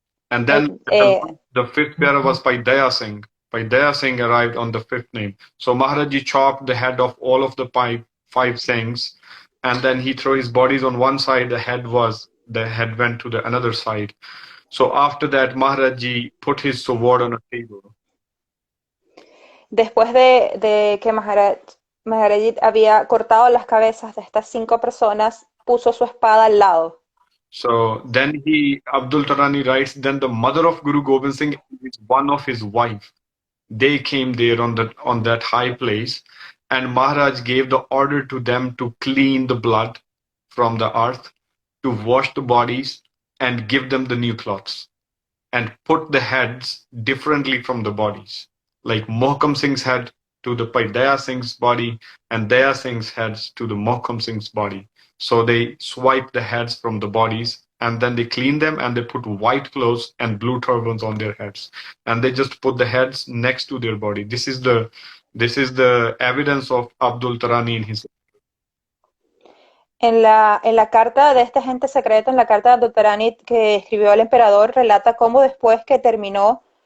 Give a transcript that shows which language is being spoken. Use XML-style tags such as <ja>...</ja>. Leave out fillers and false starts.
<en>And then the 5th bearer was by Daya Singh. By Daya Singh arrived on the 5th name. So Maharaji chopped the head of all of the 5 Singhs, and then he threw his bodies on one side. The head went to the another side. So after that, Maharaji put his sword on a table.</en> <es>Después de que Maharaji había cortado las cabezas de estas 5 personas, puso su espada al lado.</es> <en>So then Abdul Tarani writes, then the mother of Guru Gobind Singh is one of his wife. They came there on that high place, and Maharaj gave the order to them to clean the blood from the earth, to wash the bodies and give them the new clothes, and put the heads differently from the bodies. Like Mohkam Singh's head to the Daya Singh's body, and Daya Singh's heads to the Mohkam Singh's body. So they swipe the heads from the bodies, and then they clean them, and they put white clothes and blue turbans on their heads, and they just put the heads next to their body. This is the evidence of Abdul Tarani in his.</en> <es>En la carta de este agente secreto, en la carta de Abdul Tarani que escribió al emperador, relata cómo después que terminó</es>